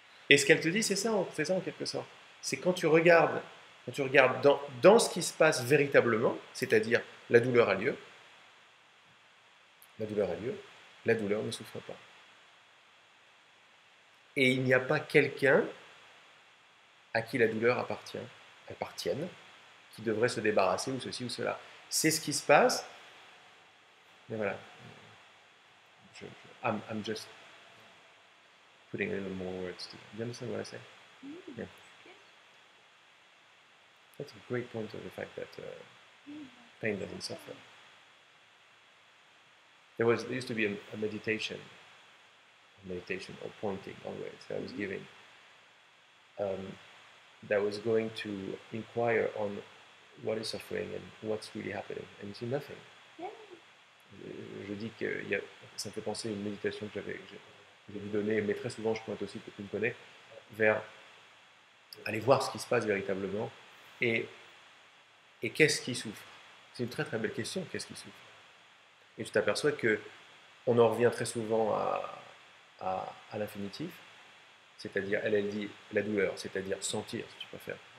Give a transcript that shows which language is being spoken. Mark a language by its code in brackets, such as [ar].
[fr] Et ce qu'elle te dit, c'est ça en quelque sorte. C'est quand tu regardes dans ce qui se passe véritablement, c'est-à-dire la douleur a lieu, la douleur ne souffre pas. Et il n'y a pas quelqu'un à qui la douleur appartienne, qui devrait se débarrasser ou ceci ou cela. C'est ce qui se passe, mais voilà. [en] I'm just putting a little more words to it. You understand what I say? Yeah. That's a great point of the fact that pain doesn't suffer. there used to be a meditation or pointing always that I was giving that was going to inquire on what is suffering and what's really happening, and you see nothing. Yeah. [fr] Je dis que ça me fait penser à une méditation que j'ai dû donner, mais très souvent je pointe aussi, que tu me connais, vers aller voir ce qui se passe véritablement et qu'est-ce qui souffre. C'est une très très belle question, qu'est-ce qui souffre. Et tu t'aperçois que on en revient très souvent à l'infinitif, c'est-à-dire, elle dit la douleur, c'est-à-dire sentir, si tu préfères.